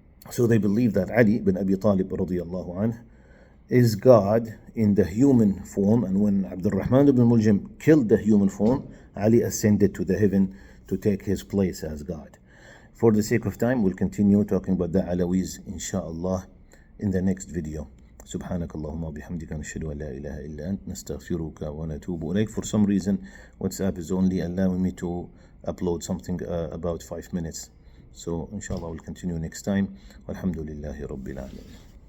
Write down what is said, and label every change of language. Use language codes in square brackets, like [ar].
[en] So they believe that Ali bin Abi Talib radiallahu anh is God in the human form, and when Abdul Rahman ibn Muljam killed the human form, Ali ascended to the heaven to take his place as God. For the sake of time, we'll continue talking about the Alawis, inshallah, in the next video. [ar] سبحانك اللهم وبحمدك نشهد أن لا إله إلا أنت نستغفرك ونتوب إليك. [en] For some reason, WhatsApp is only allowing me to upload something about 5 minutes. So inshallah, we'll continue next time. [ar] Walhamdulillahi Rabbil Alamin.